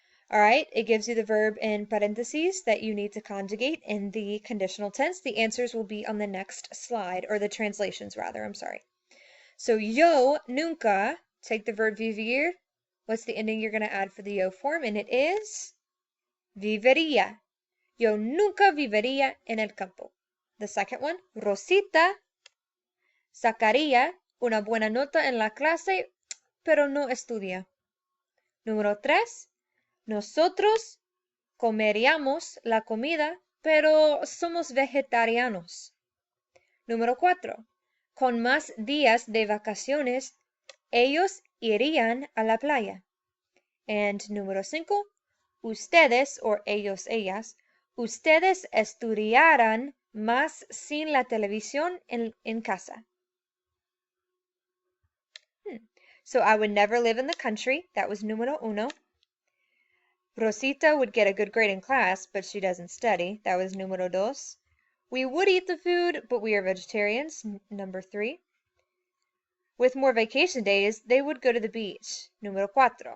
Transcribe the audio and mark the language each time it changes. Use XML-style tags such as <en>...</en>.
<en>All right, it gives you the verb in parentheses that you need to conjugate in the conditional tense. The answers will be on the next slide, or the translations rather, I'm sorry. So</en> <es>yo nunca,</es> <en>take the verb vivir. What's the ending you're going to add for the yo form? And it is vivería.</en> <es>Yo nunca vivería en el campo. The second one, Rosita sacaría una buena nota en la clase, pero no estudia. Número 3, nosotros comeríamos la comida, pero somos vegetarianos. Número 4, con más días de vacaciones, ellos irían a la playa. And número 5, ustedes, or ellos, ellas, ustedes estudiarán más sin la televisión en casa.</es> <en>So I would never live in the country. That was número 1. Rosita would get a good grade in class, but she doesn't study. That was número 2. We would eat the food, but we are vegetarians. Number 3. With more vacation days, they would go to the beach. Número 4.</en>